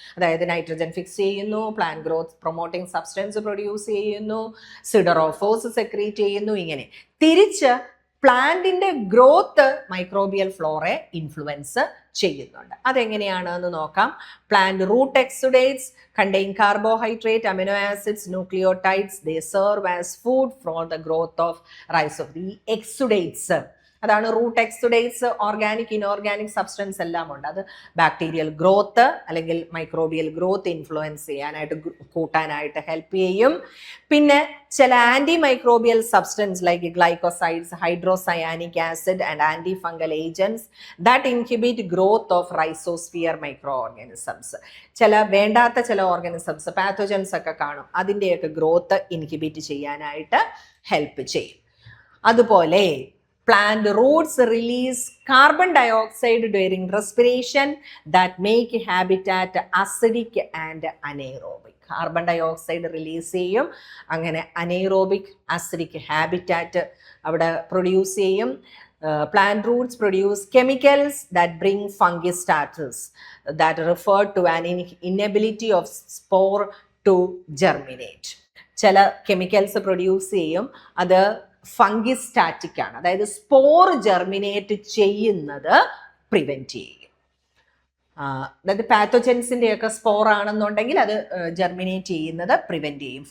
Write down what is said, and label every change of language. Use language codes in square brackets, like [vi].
[ml] അതായത് nitrogen fix ചെയ്യുന്നു, plant growth promoting substance produce ചെയ്യുന്നു, സിഡറോഫോസ് സെക്രീറ്റ് ചെയ്യുന്നു. ഇങ്ങനെ തിരിച്ച് പ്ലാന്റിന്റെ ഗ്രോത്ത് മൈക്രോബിയൽ ഫ്ലോറെ ഇൻഫ്ലുവൻസ് ചെയ്യുന്നുണ്ട്. അതെങ്ങനെയാണെന്ന് നോക്കാം. [en] Plant root exudates contain carbohydrate, amino acids, nucleotides. They serve as food for the growth of rhizophyte. [ml] Exudates, അതാണ് റൂട്ട് എക്സുഡേറ്റ്സ്. ഓർഗാനിക് ഇൻഓർഗാനിക് സബ്സ്റ്റൻസ് എല്ലാം ഉണ്ട്. അത് ബാക്ടീരിയൽ ഗ്രോത്ത് അല്ലെങ്കിൽ മൈക്രോബിയൽ ഗ്രോത്ത് ഇൻഫ്ലുവൻസ് ചെയ്യാനായിട്ട് കൂട്ടാനായിട്ട് ഹെൽപ്പ് ചെയ്യും. പിന്നെ ചില [en] Anti microbial substance like glycosides, hydrocyanic acid and anti fungal agents that inhibit growth of rhizosphere micro organisms. [ml] ചില വേണ്ടാത്ത ചില ഓർഗാനിസംസ് പാത്തോജൻസ് ഒക്കെ കാണും, അതിൻ്റെയൊക്കെ ഗ്രോത്ത് ഇൻഹിബിറ്റ് ചെയ്യാനായിട്ട് ഹെൽപ്പ് ചെയ്യും. അതുപോലെ [en] Plant roots release carbon dioxide during respiration that make habitat acidic and anaerobic. [ml] Carbon dioxide release ചെയ്യും, അങ്ങനെ അനൈറോബിക് അസിഡിക് ഹാബിറ്റാറ്റ് അവിടെ പ്രൊഡ്യൂസ് ചെയ്യും. [en] Plant roots produce chemicals that bring fungi status that refer to an inability of spore to germinate. [ml] ചില chemicals produce ചെയ്യും, അത് ഫംഗിസ്റ്റാറ്റിക് ആണ്, അതായത് spore germinate ചെയ്യുന്നത് പ്രിവെന്റ് ചെയ്യും. അതായത് പാത്തോജൻസിൻ്റെ ഒക്കെ സ്പോർ ആണെന്നുണ്ടെങ്കിൽ അത് ജെർമിനേറ്റ് ചെയ്യുന്നത് പ്രിവെന്റ് ചെയ്യും.